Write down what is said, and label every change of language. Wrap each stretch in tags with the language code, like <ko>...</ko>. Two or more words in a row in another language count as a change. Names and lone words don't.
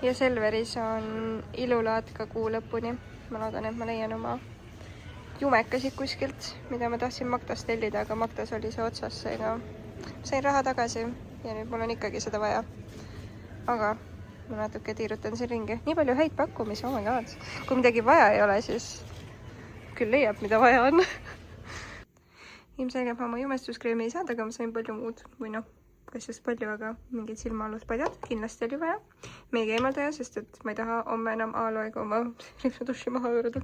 <et>ja Selveris on ilulaad ka kuu lõpuni. Ma loodan, et ma leian oma jumekasid kuskilt, mida ma tahtsin Magdast tellida, aga Magdas oli see otsas, seega sain raha tagasi ja nüüd mul on ikkagi seda vaja. Aga ma natuke tiirutan siin ringi. Nii palju häid pakkumisi,</et> <en>oh my god.</en> <et>Kui midagi vaja ei ole, siis küll leiab, mida vaja on. Ilmselgelt ma oma jumestuskreemi ei saanud, aga ma sain palju muud. Või noh, kas just palju, aga mingid silmaaluspadjad kindlasti oli vaja. Meiga eemaldaja, sest et ma ei taha homme enam aaloega oma duši maha juurde.</et>